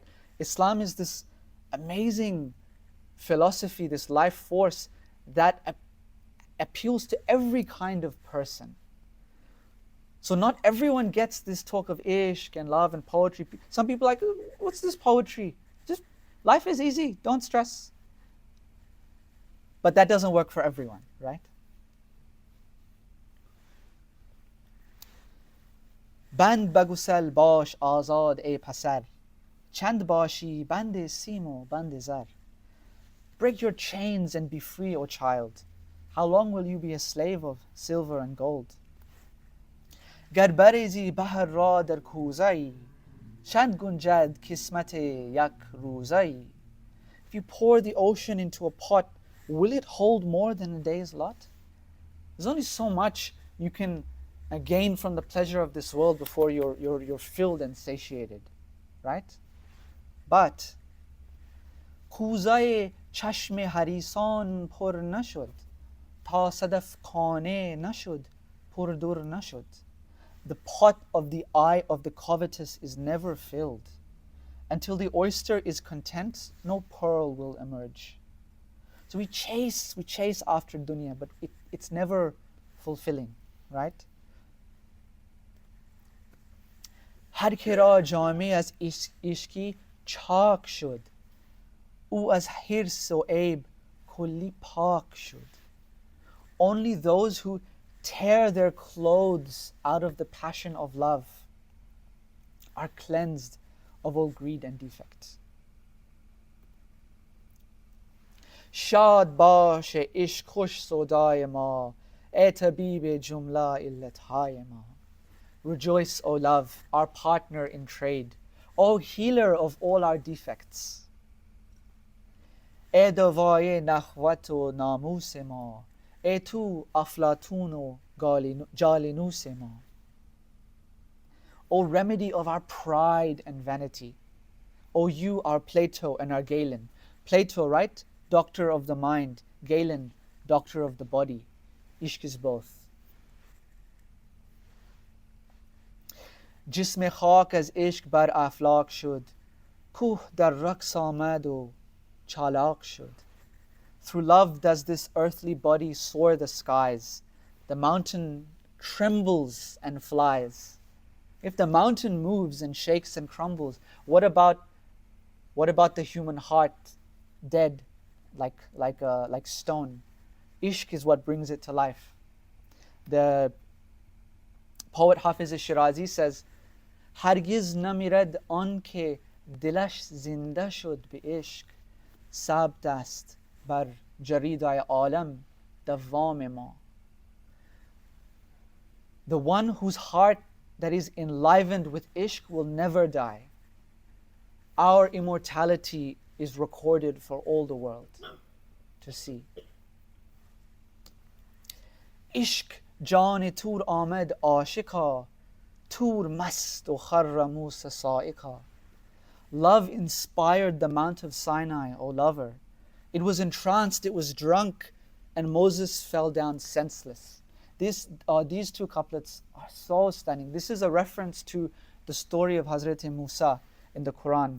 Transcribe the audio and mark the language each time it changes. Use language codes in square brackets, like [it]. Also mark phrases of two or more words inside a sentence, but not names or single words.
[en] Islam is this amazing philosophy, this life force that appeals to every kind of person. So not everyone gets this talk of ishq and love and poetry. Some people are like, what's this poetry? Just life is easy, don't stress. But that doesn't work for everyone, right? [fa] بند بگسل باش آزاد ای پسر چند باشی بند سیم و بند زر. [en] Break your chains and be free, O child. How long will you be a slave of silver and gold? [fa] گر بریزی بحر را در کوزه‌ای چند گنجد قسمت یک روزه‌ای. [en] If you pour the ocean into a pot, will it hold more than a day's lot? There's only so much you can gain from the pleasure of this world before you're filled and satiated, right? [fa] But کوزه چشم حریصان پر نشد تا صدف خانه نشد پر دور نشد. [en] The pot of the eye of the covetous is never filled. Until the oyster is content, no pearl will emerge. So we chase after dunya, but it's never fulfilling, right? [fa] هر که را جامه از عشقی چاک شد او از حرص و عیب کلی پاک شد. [en] Only those who tear their clothes out of the passion of love are cleansed of all greed and defects. [fa] شاد باش عشق خوش سودای ما ای طبیب جمله علتهای ما. [en] Rejoice, O love, our partner in trade, O healer of all our defects. [fa] ای دوای نخوت و ناموس ما ای تو افلاطون و جالینوس ما. [en] O remedy of our pride and vanity, O you, our Plato and our Galen. Plato, right? Doctor of the mind. Galen, doctor of the body. Ishq is both. [fa] جسم خاک از عشق بر افلاک شد کوه در رقص آمد و چالاک شد. [en] Through love does this earthly body soar the skies. The mountain trembles and flies. If the mountain moves and shakes and crumbles, what about the human heart, dead, like stone? Ishq is what brings it to life. The poet Hafiz al-Shirazi says, [fa] هرگز نمیرد آن که دلش زنده شد به عشق ثبت است بر جریده‌ی عالم دوام ما. [en] The one whose heart that is enlivened with ishq will never die. Our immortality is recorded for all the world to see. [fa] Ishq جان تور آمد عاشقا تور مست و خر موسی صائقا. [en] Love inspired the Mount of Sinai, O lover. It was entranced, it was drunk, and Moses fell down senseless. These two couplets are so stunning. This is a reference to the story of Hazrat Musa in the Quran.